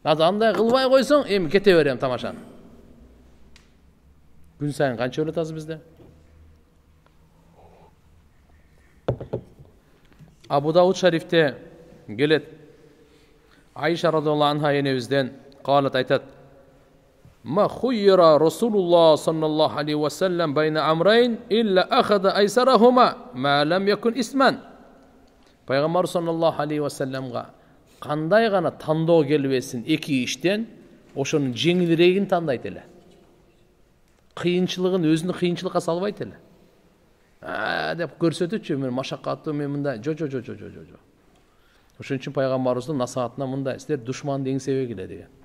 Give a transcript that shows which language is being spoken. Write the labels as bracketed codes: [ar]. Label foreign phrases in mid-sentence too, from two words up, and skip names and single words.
[ky] Андай кылбай койсоң, эми кете берем тамашаны. Күн сайын канча өлөт азыр бизде? Абу Дауд шарифте келет. Айша [ar] رضي الله عنها [ky] енебизден калат айтат: [ar] "ما خير رسول الله صلى الله عليه وسلم بين أمرين إلا أخذ أيسرهما ما لم يكن إثما." [ky] Пайгамбар [ar] صلى الله عليه وسلم [ky] кандай гана тандоо келбесин эки иштен ошонун жеңилирегин тандайт эле. Кыйынчылыгын өзүнү кыйынчылыкка салбайт эле. Деп көрсөтүчү, мен машакаттуу, мен мындай. Жо. Ошон үчүн пайгамбарыбыздын насаатына мындай: силер душманды эңсебегиле деген.